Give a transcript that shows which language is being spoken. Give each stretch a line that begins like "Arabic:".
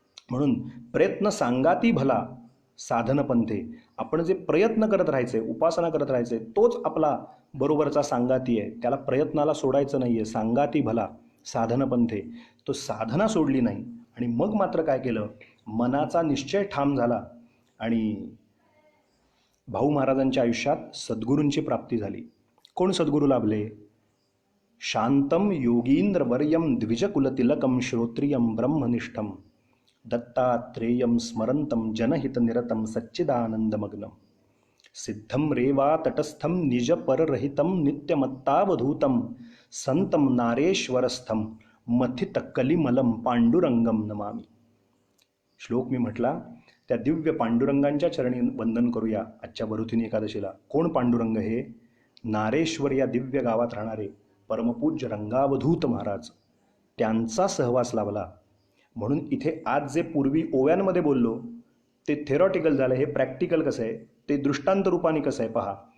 Marathi: म्हणून प्रयत्न सांगाती भला साधन पंथे, आपण जे प्रयत्न करत राहायचे, उपासना करत राहायचे, तोच आपला बरोबरचा सांगाती आहे. त्याला प्रयत्नाला सोडायचं नाही आहे. सांगाती भला साधन पंथे, तो साधना सोडली नाही. आणि मग मात्र काय केलं, मनाचा निश्चय ठाम झाला आणि भाऊ महाराजांच्या आयुष्यात सद्गुरूंची प्राप्ती झाली. कोण सद्गुरू लाभले?
Sanskrit: शांतम योगींद्र वर्यम द्विजकुलतिलकम श्रोत्रियम ब्रह्मनिष्ठम दत्तात्रेयम स्मरंतम जनहितनिरतम सच्चिदानंदमग्नम सिद्धम रेवा तटस्थम निजपररहितम नित्यमत्तावधूतम संतम नारेश्वरस्थम मथित कलिमलम पांडुरंगम नमामी.
Marathi: श्लोक मी म्हटला, त्या दिव्य पांडुरंगांच्या चरणी वंदन करूया आजच्या वरुथिनी एकादशीला. कोण पांडुरंग? हे नारेश्वर या दिव्य गावात राहणारे परमपूज्य रंगावधूत महाराज, त्यांचा सहवास लाभला. म्हणून इथे आज जे पूर्वी ओव्यांमध्ये बोललो ते थेरॉटिकल झालं, हे प्रॅक्टिकल कसं आहे, ते दृष्टांत रूपाने कसं आहे पहा.